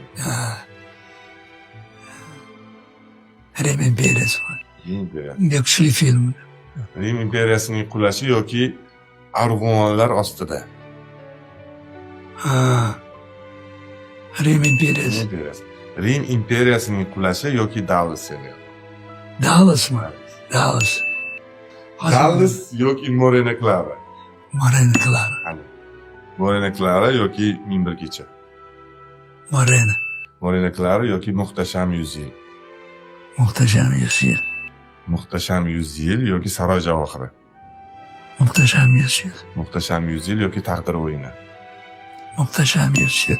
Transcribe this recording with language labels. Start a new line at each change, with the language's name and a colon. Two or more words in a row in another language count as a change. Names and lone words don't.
Uzbek: Ha. Rim imperiyasi. Rim imperiyasi. Ne kuchli film. Rim imperiyasining qulashi yoki arg'umonlar ostida. Ha. Rim imperiyasi. Rim imperiyasining qulashi yoki Dallas seriali.
Turkish: Dallas mı? Dallas.
Uzbek: Dallas yoki Morena Clara. Morena Clara. Hani Morena Clara yoki Ming bir kecha. Morena. Morena Clara yoki Muhtasham 100 yil. Muhteşem Yüzyıl. Muhtasham 100 yil yoki Saroy javohiri. Muhteşem Yüzyıl. Muhtasham 100 yil yoki Taqdir o'yini. Muhteşem Yüzyıl.